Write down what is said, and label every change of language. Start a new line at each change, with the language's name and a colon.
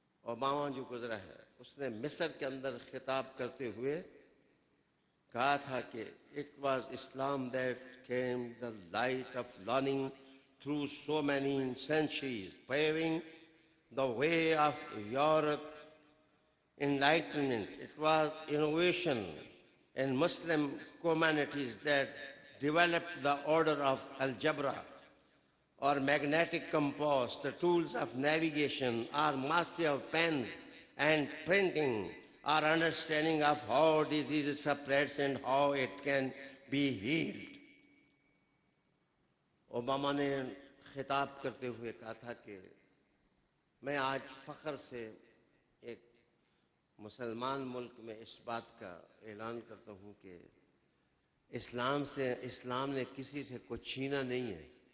Urdu: Obama جو گزرا ہے اس نے مصر کے اندر خطاب کرتے ہوئے کہا تھا کہ
English: It was Islam that came the light of learning through so many centuries paving the way of Europe enlightenment. It was innovation in Muslim communities that developed the order of algebra or magnetic compass, the tools of navigation, or mastery of pens and printing, or understanding of how disease spreads and how it can be healed.
Urdu: Obama نے خطاب کرتے ہوئے کہا تھا کہ میں آج فخر سے ایک مسلمان ملک میں اس بات کا اعلان کرتا ہوں کہ اسلام نے کسی سے کچھ چھینا نہیں ہے.